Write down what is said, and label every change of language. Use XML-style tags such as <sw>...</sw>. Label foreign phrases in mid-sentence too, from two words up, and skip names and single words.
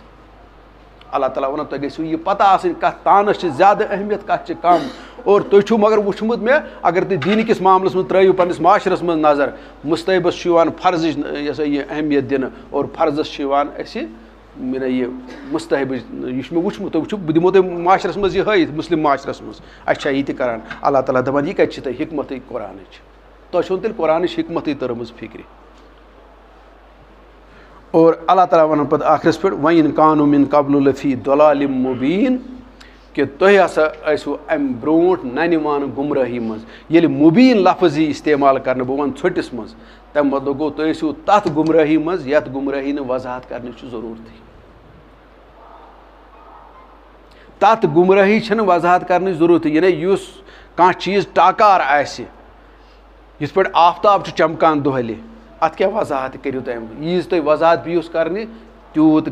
<ks>اللہ تعالیٰ ونان تۄہہِ گژھِوٕ یہِ پتہ آسٕنۍ کتھ تانس چھِ زیادٕ اہمیت کتھ چھِ کم اور تُہۍ چھُو مگر وٕچھمُت مےٚ اگر تُہۍ دیٖنہٕ کِس معاملس منٛز ترٲیِو پننِس معاشرس منٛز نظر مُستحبس چھُ یِوان فرضٕچ یہِ ہسا یہِ اہمیت دِنہٕ اور فرضس چھُ یِوان اَسہِ یہِ مُستحبٕچ یہِ چھُ مےٚ وٕچھمُت تُہۍ وٕچھِو بہٕ دِمو تۄہہِ معاشرس منٛز یہِ ہٲیِتھ مُسلِم معاشرس منٛز اَسہِ چھا یہِ تہِ کران اللہ تعالیٰ دپان یہِ کتہِ چھِ تۄہہِ حکمتٕے قرآنٕچ تۄہہِ چھو تیٚلہِ قرآنٕچ حکمتٕے تٔرمٕژ فِکرِ اور اللہ تعالیٰ ونان پتہ آخرس پہ</ks> <ar>وَإِن كَانُوا مِن قَبْلُ لَفِي ضَلَالٍ مُبِينٍ</ar> <ks>کہ تُہۍ ہسا ٲسِو اَمہِ برونٛٹھ نَنِوان گُمرٲہی منٛز ییٚلہِ مُبیٖن لفظ یی استعمال کرنہٕ بہٕ وَنہٕ ژھوٚٹِس منٛز تَمہِ مطلب گوٚو تُہۍ ٲسِو تَتھ گُمرٲہی منٛز یَتھ گُمرٲہی نہٕ وضاحت کرنٕچ چھِ ضروٗرتٕے تَتھ گُمرٲہی چھَنہٕ وضاحت کرنٕچ ضروٗرتٕے یعنی یُس کانٛہہ چیٖز ٹاکار آسہِ یِتھ پٲٹھۍ آفتاب چھُ چمکان دۄہلہِ اَتھ کیٛاہ وضاحت کٔرِو تُہۍ ییٖژ تُہۍ وضاحت بِہِوس کرنہِ تیوٗت</ks>